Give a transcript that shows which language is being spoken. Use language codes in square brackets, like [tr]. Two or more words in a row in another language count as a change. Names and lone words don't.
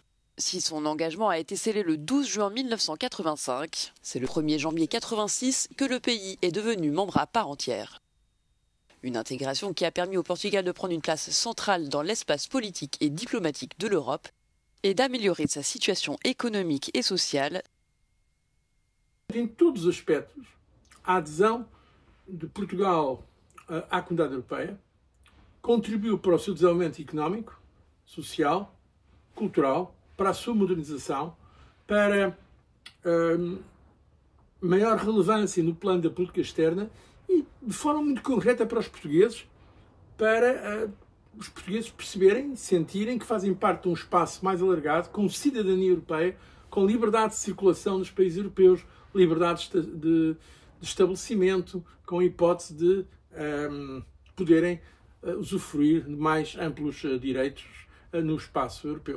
[fr] Si son engagement a été scellé le 12 juin 1985, c'est le 1er janvier 1986 que le pays est devenu membre à part entière. Une intégration qui a permis au Portugal de prendre une place centrale dans l'espace politique et diplomatique de l'Europe et d'améliorer sa situation économique et sociale. [pt] Em todos os aspectos, a adesão de Portugal à Comunidade Europeia contribuiu para o seu desenvolvimento económico, social, cultural, para a sua modernização, para maior relevância no plano da política externa e, de forma muito concreta, para os portugueses perceberem, sentirem que fazem parte de um espaço mais alargado, com cidadania europeia, com liberdade de circulação nos países europeus, liberdade de estabelecimento, com a hipótese de poderem usufruir de mais amplos direitos no espaço europeu.